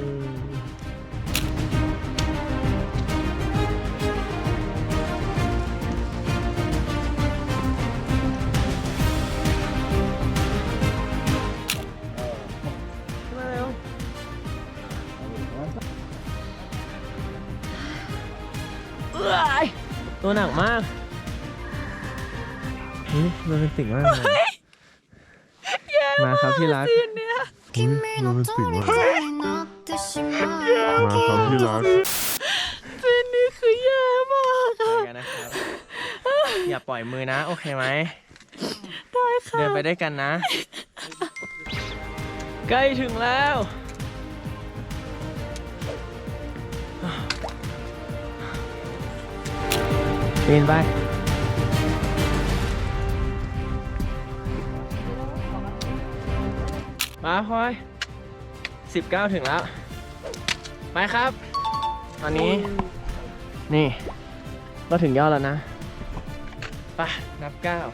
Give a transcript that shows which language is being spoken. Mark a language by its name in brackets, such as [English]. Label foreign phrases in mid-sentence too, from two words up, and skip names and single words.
[Thai] มาเร็วตัวหนักมากโรแมนติกมากเลยมาครับที่รัก [Japanese] 君の虜になってしまう [Thai] มาครับที่รัก ซีนนี้คือแย่มาก ไปกันนะครับ อย่าปล่อยมือนะ โอเคไหม ได้ค่ะ เดินไปด้วยกันนะ ใกล้ถึงแล้วปีนไป มาพลอย19 ถึงแล้ว ไปครับ ตอนนี้ นี่ ก็ถึงยอดแล้วนะ ไป นับ 9